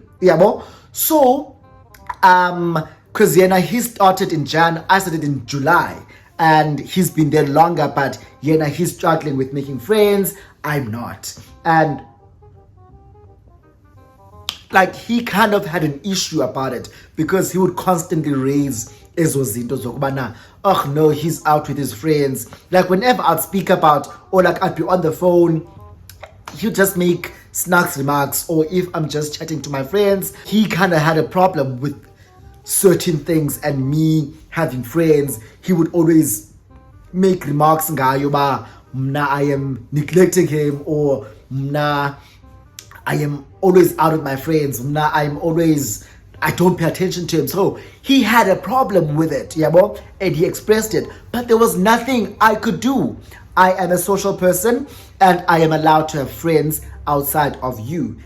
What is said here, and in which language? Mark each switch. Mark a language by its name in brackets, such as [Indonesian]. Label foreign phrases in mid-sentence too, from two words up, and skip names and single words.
[English] Yeah, so because he started in Jan, I started in July, and he's been there longer, but he's struggling with making friends. I'm not. And like he kind of had an issue about it because he would constantly raise [Xhosa] ezo zinto zokubana, [English] oh no, he's out with his friends. Like whenever I'd speak about, or like I'd be on the phone, he'd just make snarks remarks. Or if I'm just chatting to my friends, he kind of had a problem with certain things, and me having friends, he would always make remarks [Xhosa] ngayo ba mna [English] I am neglecting him, or mna I am always out with my friends, mna I don't pay attention to him. So he had a problem with it, yabo, and he expressed it, but there was nothing I could do. I am a social person and I am allowed to have friends outside of you.